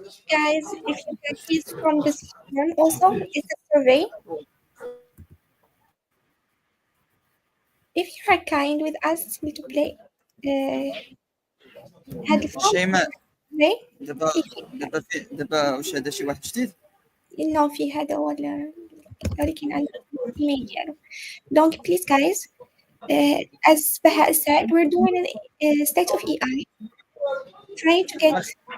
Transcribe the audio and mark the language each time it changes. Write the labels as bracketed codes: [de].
[en] Guys, if you can please from this one also, it's a survey. If you are kind with us to play [ar] هاد الفورم شيماء [en] survey [ar] دابا دابا واش هذا شي واحد جديد؟ إنه في هذا هو ولكن عندي الإيميل ديالو. [en] Donc please guys, as Baha said, we're doing a state of AI, trying to get